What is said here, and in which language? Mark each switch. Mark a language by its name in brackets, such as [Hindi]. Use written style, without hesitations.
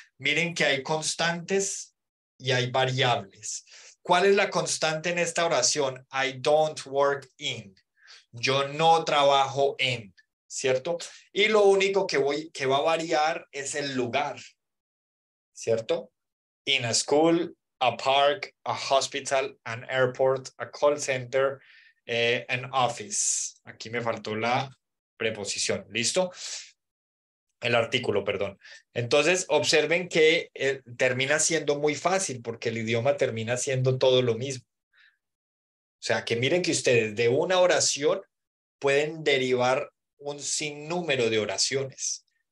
[Spanish] Miren que hay constantes y hay variables. ¿Cuál es la constante en esta oración? [English] I don't work in. [Spanish] Yo no trabajo en, ¿cierto? Y lo único que va a variar es el lugar, ¿cierto? [English] In a school, a park, a hospital, an airport, a call center, an office. [Spanish] Aquí me faltó la preposición. ¿Listo? El artículo, perdón. Entonces, observen que termina siendo muy fácil porque el idioma termina siendo todo lo mismo. O sea, que miren que ustedes de una oración pueden derivar un sinnúmero de oraciones.